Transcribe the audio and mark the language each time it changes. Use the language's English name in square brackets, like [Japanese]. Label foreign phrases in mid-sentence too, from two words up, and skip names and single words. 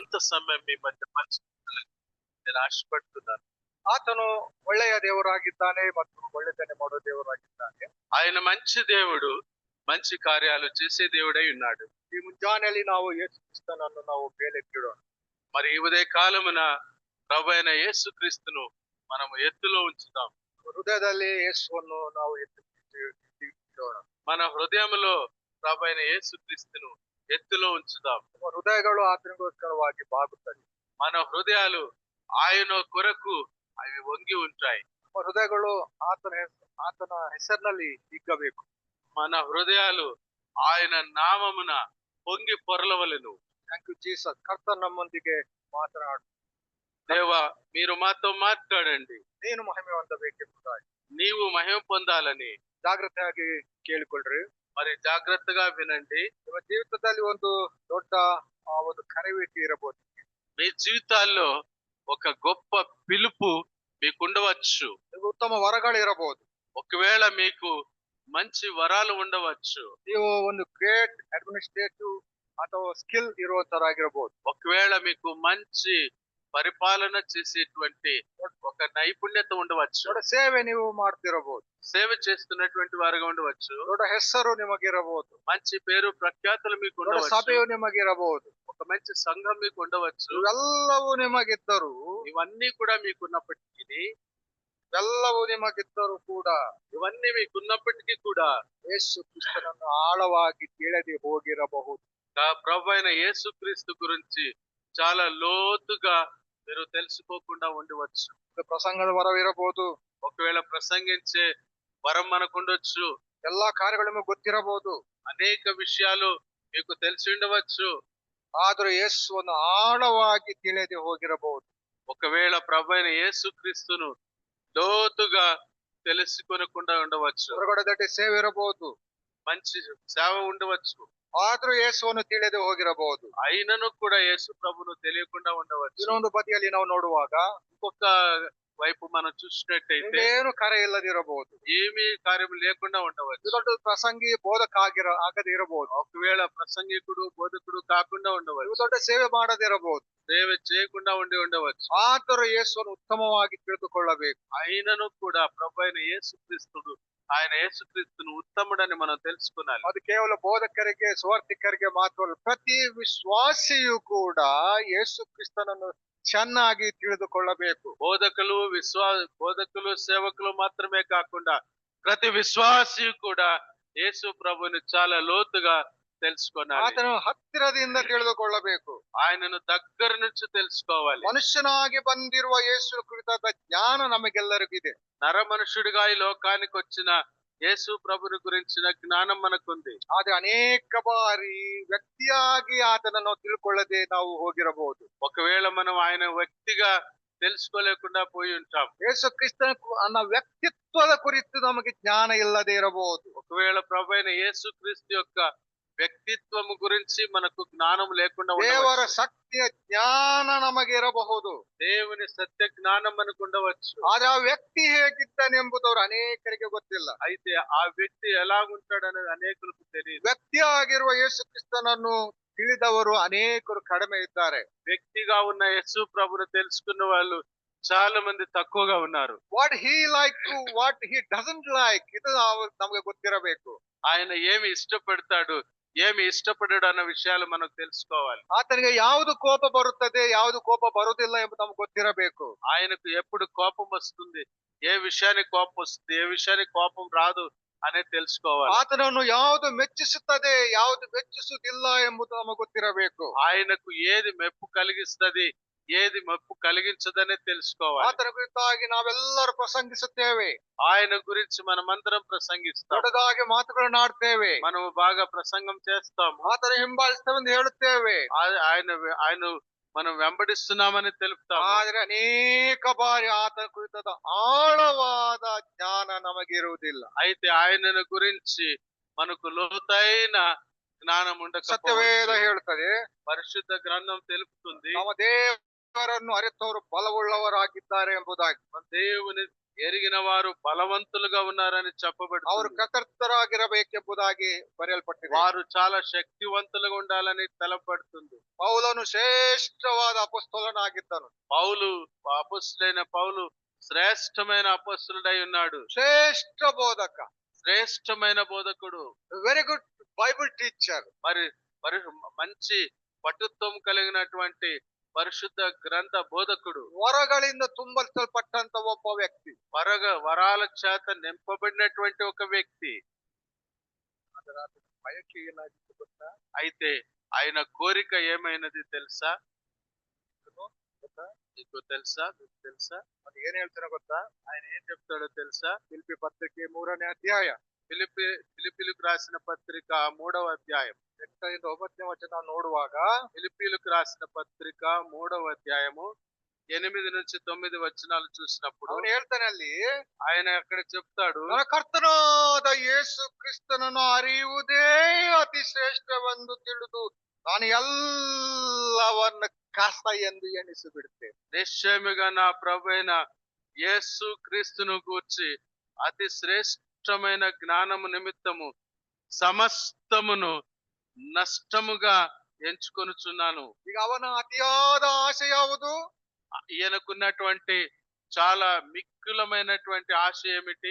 [Telugu] సమయం మీ మధ్య పంచుకోవాలని నేను ఆశపడుతున్నాను. [Kannada] ಆತನು ಒಳ್ಳೆಯ ದೇವರಾಗಿದ್ದಾನೆ ಮತ್ತು ಒಳ್ಳೆತನ ಮಾಡೋ ದೇವರಾಗಿದ್ದಾನೆ. [Telugu] ఆయన మంచి దేవుడు, మంచి కార్యాలు చేసే దేవుడై ఉన్నాడు. [Kannada] ಈ ಮುಂಜಾನೆಯಲ್ಲಿ ನಾವು ಯೇಸು ಕ್ರಿಸ್ತನನ್ನು ನಾವು ಮೇಲೆತ್ತಿಡೋಣ. [Telugu] మరి ఈ ఉదయ కాలమున ప్రభువైన యేసుక్రీస్తును మనం ఎత్తులో ఉంచుదాం. [Kannada] ಹೃದಯದಲ್ಲಿ ಯೇಸುವನ್ನು ನಾವು ಎತ್ತಿಡೋಣ. [Telugu] మన హృదయంలో ప్రభువైన యేసుక్రీస్తును ఎత్తులో ఉంచుదాం. [Kannada] ನಮ್ಮ ಹೃದಯಗಳು ಆತನಿಗೋಸ್ಕರವಾಗಿ ಬಾಗುತ್ತವೆ. [Telugu] మన హృదయాలు ఆయన కొరకు అవి వంగి ఉంటాయి. [Kannada] ನಮ್ಮ ಹೃದಯಗಳು ಆತನ ಹೆಸರಿನಲ್ಲಿ ಹಿಗ್ಗಬೇಕು. [Telugu] మన హృదయాలు ఆయన నామమున పొంగి పొరలవలెను. [English] Thank you Jesus. [Kannada] ಕರ್ತನು ನಮ್ಮೊಂದಿಗೆ ಮಾತನಾಡು. [Telugu] దేవా, మీరు మాతో మాట్లాడండి. [Kannada] ನೀನು ಮಹಿಮೆ ಹೊಂದಬೇಕೆಂಬುದಾಗಿ [Telugu] నీవు మహిమ పొందాలని [Kannada] ಜಾಗ್ರತೆಯಾಗಿ ಕೇಳಿಕೊಳ್ಳ್ರಿ. [Telugu] మరి జాగ్రత్తగా వినండి. [Kannada] ನಿಮ್ಮ ಜೀವಿತದಲ್ಲಿ ಒಂದು ದೊಡ್ಡ ಒಂದು ಕರೆಯುವಿಕೆ ಇರಬಹುದು. [Telugu] మీ జీవితాల్లో ఒక గొప్ప పిలుపు మీకు ఉండవచ్చు. [Kannada] ಉತ್ತಮ ವರಗಳು ಇರಬಹುದು. [Telugu] ఒకవేళ మీకు మంచి వరాలు ఉండవచ్చు. [Kannada] ನೀವು ಒಂದು [English] great administrative [Kannada] ಅಥವಾ ಸ್ಕಿಲ್ ಇರುವಂತರಾಗಿರಬಹುದು. [Telugu] ఒకవేళ మీకు మంచి పరిపాలన చేసేటువంటి ఒక నైపుణ్యత ఉండవచ్చు. [Kannada] ದೊಡ್ಡ ಸೇವೆ ನೀವು ಮಾಡ್ತಿರಬಹುದು. [Telugu] సేవ చేస్తున్నటువంటి వారుగా ఉండవచ్చు. [Kannada] ದೊಡ್ಡ ಹೆಸರು ನಿಮಗಿರಬಹುದು. [Telugu] మంచి పేరు ప్రఖ్యాతులు మీకు [Kannada] ದೊಡ್ಡ [Telugu] ఉండవచ్చు. [Kannada] ಸಭೆಯು ನಿಮಗಿರಬಹುದು. [Telugu] ఒక మంచి సంఘం మీకు ఉండవచ్చు. [Kannada] ಇವೆಲ್ಲವೂ ನಿಮಗಿದ್ದರು, [Telugu] ఇవన్నీ కూడా మీకున్నప్పటికీ [Kannada] ಎಲ್ಲವೂ ನಿಮಗಿದ್ದರೂ ಕೂಡ [Telugu] ఇవన్నీ మీకున్నప్పటికీ కూడా [Kannada] ಯೇಸು ಕ್ರಿಸ್ತನನ್ನು ಆಳವಾಗಿ ತಿಳಿದು ಹೋಗಿರಬಹುದು. [Telugu] ప్రభు అయిన యేసుక్రీస్తు గురించి చాలా లోతుగా మీరు తెలుసుకోకుండా ఉండవచ్చు. [Kannada] ಪ್ರಸಂಗದ ವರವಿರಬಹುದು. [Telugu] ఒకవేళ ప్రసంగించే వరం మనకు ఉండొచ్చు. [Kannada] ಎಲ್ಲಾ ಕಾರ್ಯಗಳು ನಿಮಗೆ ಗೊತ್ತಿರಬಹುದು. [Telugu] అనేక విషయాలు మీకు తెలిసి ఉండవచ్చు. [Kannada] ಆದರೂ ಯೇಸುವನ್ನು ಆಳವಾಗಿ ತಿಳಿದು ಹೋಗಿರಬಹುದು. [Telugu] ఒకవేళ ప్రభు అయిన యేసుక్రీస్తును లోతుగా తెలుసుకొనకుండా ఉండవచ్చు. [Kannada] ಹೊರಗಡೆ ದೊಡ್ಡ ಸೇವೆ ಇರಬಹುದು. [Telugu] మంచి సేవ ఉండవచ్చు. [Kannada] ಆದರೂ ಯೇಸುವನ್ನು ತಿಳಿದು ಹೋಗಿರಬಹುದು. [Telugu] అయినను కూడా యేసు ప్రభును తెలియకుండా ఉండవచ్చు. [Kannada] ಇನ್ನೊಂದು ಬದಿಯಲ್ಲಿ ನಾವು ನೋಡುವಾಗ [Telugu] ఇంకొక వైపు మనం చూసినట్టయితే [Kannada] ಏನು ಕರೆ ಇಲ್ಲದಿರಬಹುದು. [Telugu] ఏమీ కార్యం లేకుండా ఉండవచ్చు. [Kannada] ದೊಡ್ಡ ಪ್ರಸಂಗಿ ಬೋಧಕ ಆಗದೆ ಇರಬಹುದು. [Telugu] ఒకవేళ ప్రసంగికుడు బోధకుడు కాకుండా ఉండవచ్చు. [Kannada] ದೊಡ್ಡ ಸೇವೆ ಮಾಡದಿರಬಹುದು. [Telugu] సేవ చేయకుండా ఉండవచ్చు. [Kannada] ಆದರೂ ಯೇಸುವನ್ನು ಉತ್ತಮವಾಗಿ ತಿಳಿದುಕೊಳ್ಳಬೇಕು. [Telugu] అయినను కూడా ప్రభు అయిన యేసుక్రీస్తుడు ఆయన యేసుక్రీస్తును ఉత్తముడని మనం తెలుసుకున్నాలి. [Kannada] ಅದು ಕೇವಲ ಬೋಧಕರಿಗೆ ಸುವಾರ್ತಿಕರಿಗೆ ಮಾತ್ರವಲ್ಲ, ಪ್ರತಿ ವಿಶ್ವಾಸಿಯು ಕೂಡ ಯೇಸು ಕ್ರಿಸ್ತನನ್ನು ಚೆನ್ನಾಗಿ ತಿಳಿದುಕೊಳ್ಳಬೇಕು. [Telugu] బోధకులు సేవకులు మాత్రమే కాకుండా ప్రతి విశ్వాసి కూడా యేసు ప్రభుని చాలా లోతుగా తెలుసుకోవాలి. [Kannada] ಆತನು ಹತ್ತಿರದಿಂದ ತಿಳಿದುಕೊಳ್ಳಬೇಕು. [Telugu] ఆయనను దగ్గర నుంచి తెలుసుకోవాలి. [Kannada] ಮನುಷ್ಯನಾಗಿ ಬಂದಿರುವ ಯೇಸು ಕುರಿತಾದ ಜ್ಞಾನ ನಮಗೆಲ್ಲರಿಗಿದೆ. [Telugu] నర మనుషుడిగా ఈ లోకానికి వచ్చిన యేసు ప్రభుని గురించిన జ్ఞానం మనకుంది. [Kannada] ಆದ್ರೆ ಅನೇಕ ಬಾರಿ ವ್ಯಕ್ತಿಯಾಗಿ ಆತನನ್ನು ತಿಳ್ಕೊಳ್ಳದೆ ನಾವು ಹೋಗಿರಬಹುದು. [Telugu] ఒకవేళ మనం ఆయన వ్యక్తిగా తెలుసుకోలేకుండా పోయి ఉంటాం. [Kannada] ಯೇಸು ಕ್ರಿಸ್ತನ ಅನ್ನ ವ್ಯಕ್ತಿತ್ವದ ಕುರಿತು ನಮಗೆ ಜ್ಞಾನ ಇಲ್ಲದೆ ಇರಬಹುದು. [Telugu] ఒకవేళ ప్రభు అయిన యేసు క్రీస్తు యొక్క వ్యక్తిత్వము గురించి మనకు జ్ఞానం లేకుండా [Kannada] ದೇವರ [Telugu] ఉండవచ్చు. [Kannada] ಶಕ್ತಿಯ ಜ್ಞಾನ ನಮಗೆ ಇರಬಹುದು. [Telugu] దేవుని సత్య జ్ఞానం మనకు ఉండవచ్చు. [Kannada] ಆದ್ರೆ ಆ ವ್ಯಕ್ತಿ ಹೇಗಿದ್ದಾನೆಂಬುದವರು ಅನೇಕರಿಗೆ ಗೊತ್ತಿಲ್ಲ. [Telugu] అయితే ఆ వ్యక్తి ఎలాగుంటాడనేది అనేకులకు తెలియదు. [Kannada] ವ್ಯಕ್ತಿಯಾಗಿರುವ ಯೇಸು ಕ್ರಿಸ್ತನನ್ನು ತಿಳಿದವರು ಅನೇಕರು ಕಡಿಮೆ ಇದ್ದಾರೆ. [Telugu] వ్యక్తిగా ఉన్న యేసు ప్రభుని తెలుసుకున్న వాళ్ళు చాలా మంది తక్కువగా ఉన్నారు. [English] what he like to what he doesn't like, [Kannada] ಇದು ನಮಗೆ ಗೊತ್ತಿರಬೇಕು. [Telugu] ఆయన ఏమి ఇష్టపడతాడు, ఏమి ఇష్టపడడు అన్న విషయాలు మనకు తెలుసుకోవాలి. [Kannada] ಆತನಿಗೆ ಯಾವುದು ಕೋಪ ಬರುತ್ತದೆ, ಯಾವುದು ಕೋಪ ಬರುವುದಿಲ್ಲ ಎಂಬುದು ನಮ್ಗೆ ಗೊತ್ತಿರಬೇಕು. [Telugu] ఆయనకు ఎప్పుడు కోపం వస్తుంది, ఏ విషయానికి కోపం వస్తుంది, ఏ విషయానికి కోపం రాదు అనేది తెలుసుకోవాలి. [Kannada] ಆತನನ್ನು ಯಾವುದು ಮೆಚ್ಚಿಸುತ್ತದೆ, ಯಾವುದು ಮೆಚ್ಚಿಸುವುದಿಲ್ಲ ಎಂಬುದು ನಮಗೆ ಗೊತ್ತಿರಬೇಕು. [Telugu] ఆయనకు ఏది మెప్పు కలిగిస్తది, ఏది మెప్పు కలిగించదనే తెలుసుకోవాలి. [Kannada] ಆತನ ಕುರಿತಾಗಿ ನಾವೆಲ್ಲರೂ ಪ್ರಸಂಗಿಸುತ್ತೇವೆ. [Telugu] ఆయన గురించి మనమందరం ప్రసంగిస్తాం. [Kannada] ದೊಡ್ಡದಾಗಿ ಮಾತುಗಳನ್ನು ಆಡ್ತೇವೆ. [Telugu] మనము బాగా ప్రసంగం చేస్తాం. [Kannada] ಆತನ ಹಿಂಬಾಲಿಸ್ತೇವೆಂದು ಹೇಳುತ್ತೇವೆ. [Telugu] ఆయన మనం వెంబడిస్తున్నామని తెలుపుతాం. [Kannada] ಆದ್ರೆ ಅನೇಕ ಬಾರಿ ಆತನ ಕುರಿತಾದ ಆಳವಾದ ಜ್ಞಾನ ನಮಗಿರುವುದಿಲ್ಲ. [Telugu] అయితే ఆయనను గురించి మనకు లోతైన జ్ఞానం [Kannada] ಸತ್ಯವೇದ [Telugu] ఉండకపోవచ్చు. [Kannada] ಹೇಳುತ್ತದೆ, [Telugu] పరిశుద్ధ గ్రంథం తెలుపుతుంది [Kannada] ನಮ್ಮ ದೇವರನ್ನು ಅರಿತವರು ಬಲವುಳ್ಳವರಾಗಿದ್ದಾರೆ ಎಂಬುದಾಗಿ. [Telugu] మన దేవుని ఎరిగిన వారు బలవంతులుగా ఉన్నారని [Kannada] ಅವರು [Telugu] చెప్పబడుతుంది. [Kannada] ಕರ್ತರಾಗಿರಬೇಕೆಂಬುದಾಗಿ ಬರೆಯಲ್ಪಟ್ಟಿದೆ. [Telugu] వారు చాలా శక్తివంతులుగా ఉండాలని తెలపబడుతుంది. [Kannada] ಪೌಲನು ಶ್ರೇಷ್ಠವಾದ ಅಪೊಸ್ತಲನಾಗಿದ್ದನು. [Telugu] పౌలు, అపొస్తలుడైన పౌలు శ్రేష్టమైన అపొస్తలుడై ఉన్నాడు. [Kannada] ಶ್ರೇಷ್ಠ ಬೋಧಕ, [Telugu] శ్రేష్టమైన బోధకుడు, [English] very good Bible teacher. [Telugu] మరి మరి మంచి పటుత్వం కలిగినటువంటి పరిశుద్ధ గ్రంథ బోధకుడు, [Kannada] ವರಗಳಿಂದ ತುಂಬಲ್ಪಟ್ಟಂತ ಒಬ್ಬ ವ್ಯಕ್ತಿ. [Telugu] వరాల చేత నింపబడినటువంటి ఒక వ్యక్తి. [Kannada] ಅದರ ಬಯಕೆ ಏನಾಗಿತ್ತು ಗೊತ್ತಾ? [Telugu] అయితే ఆయన కోరిక ఏమైనది తెలుసా? మీకు తెలుసా? [Kannada] ಅದು ಏನ್ ಹೇಳ್ತಾನೆ ಗೊತ್ತಾ? [Telugu] ఆయన ఏం చెప్తాడో తెలుసా? [Kannada] ಫಿಲಿಪ್ಪಿ ಪತ್ರಿಕೆ 3ನೇ ಅಧ್ಯಾಯ [Telugu] ఫిలిప్పీలకు రాసిన పత్రిక 3వ అధ్యాయం [Kannada] 8ರಿಂದ 9ನೇ ವಚನ ನೋಡುವಾಗ, [Telugu] ఫిలిప్పీలకు రాసిన పత్రిక 3వ అధ్యాయము 8 నుంచి 9 వచనాలు చూసినప్పుడు [Kannada] ಅವನು ಹೇಳ್ತಾನೆ ಅಲ್ಲಿ, [Telugu] ఆయన అక్కడ చెప్తాడు, [Kannada] ನನ್ನ ಕರ್ತನಾದ ಯೇಸು ಕ್ರಿಸ್ತನನ್ನು ಅರಿಯುವುದೇ ಅತಿ ಶ್ರೇಷ್ಠವೆಂದು ತಿಳಿದು ನಾನು ಎಲ್ಲವನ್ನ ಕಸ ಎಂದು ಎಣಿಸಿ ಬಿಡುತ್ತೇನೆ. [Telugu] నిశ్చయముగా నా ప్రభువైన యేసు క్రీస్తును గూర్చి అతి శ్రేష్టమైన జ్ఞానము నిమిత్తము సమస్తమును నష్టముగా ఎంచుకొనుచున్నాను. [Kannada] ಈಗ ಅವನ ಅತಿಯಾದ ಆಸೆ ಯಾವುದು? [Telugu] ఈయనకున్నటువంటి చాలా మిక్కులమైనటువంటి ఆశ ఏమిటి?